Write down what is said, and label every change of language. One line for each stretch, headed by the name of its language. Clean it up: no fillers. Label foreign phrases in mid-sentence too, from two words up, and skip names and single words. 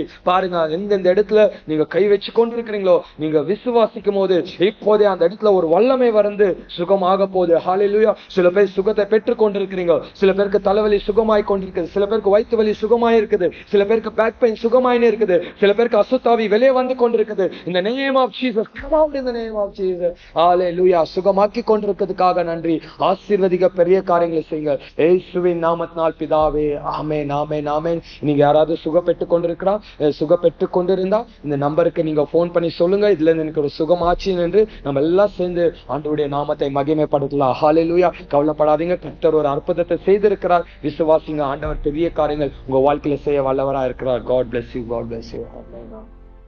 Tamil: பாருங்க, எந்தெந்த இடத்துல நீங்க கை வச்சு கொண்டிருக்கிறீங்களோ நீங்க விசுவாசிக்கும் போது இப்போதே அந்த இடத்துல ஒரு வல்லமை வந்து சுகமாக போகுது. ஹல்லேலூயா. சில பேர் சுகத்தை பெற்றுக் கொண்டிருக்கிறீங்க. சில பேருக்கு தலைவலி சுகமாய் கொண்டிருக்கிறது, சில பேருக்கு வயிற்று வலி சுகமாய் இருக்குது, சில பேருக்கு
English: back pain
Tamil: சுகமாயின்னு இருக்குது, சில பேருக்கு அசுத்தாவி வெளியே வந்து கொண்டிருக்குது.
English: இந்த name of Jesus, come out in the name of Jesus.
Tamil: ஹல்லேலூயா. சுகமாக்கி கொண்டிருக்கிறதுக்காக நன்றி. ஆசீர்வதிக்க பெரிய காரியங்களை செய்யுங்க இயேசுவின் நாமத்தினால் பிதாவே. ஆமென், ஆமென், ஆமென். நீங்க யாராவது சுகப்பெற்று கொண்டிருந்தா இந்த நம்பருக்கு நீங்க போன் பண்ணி சொல்லுங்க, இதுல இருந்து எனக்கு ஒரு சுகமாச்சு என்று நம்ம எல்லாம் சேர்ந்து ஆண்டவருடைய நாமத்தை மகிமைப்படுத்தலாம். ஹல்லேலூயா. கவலைப்படாதீங்க, கர்த்தர் ஒரு அற்புதத்தை செய்திருக்கிறார். விசுவாசிங்க, ஆண்டவர் பெரிய காரியங்கள் உங்க வாழ்க்கையில செய்ய வல்லவரா இருக்கிறார்.
English: God bless you. God bless you.